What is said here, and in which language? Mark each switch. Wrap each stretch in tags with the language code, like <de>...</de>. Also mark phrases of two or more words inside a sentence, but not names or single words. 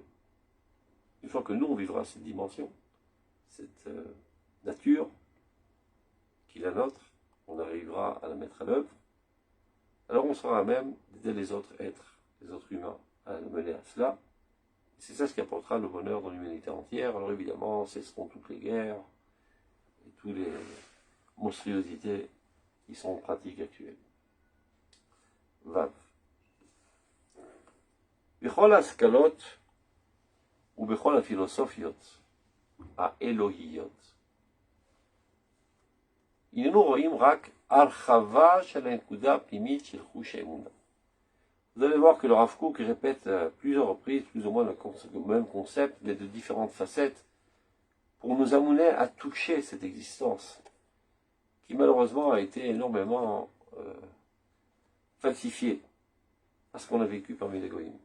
<fr>Une fois que nous, on vivra cette dimension, cette nature qui est la nôtre, on arrivera à la mettre à l'œuvre, alors on sera à même d'aider les autres êtres, les autres humains, à mener à cela. Et c'est ça ce qui apportera le bonheur dans l'humanité entière. Alors évidemment, cesseront toutes les guerres et toutes les monstruosités qui sont en pratique actuelle.</fr> <he>ו. בכל אסכולות או בכל הפילוסופיות האלוהיות. הננו רואים רק הרחבה של הנקודה הפנימית של חוש האמונה.</he> <fr>Vous allez voir que le Rav Kook répète plusieurs reprises, plus ou moins le même concept, mais de différentes facettes, pour nous amener à toucher cette existence, qui malheureusement a été énormément falsifiée, parce qu'on a vécu parmi les goïms.</fr>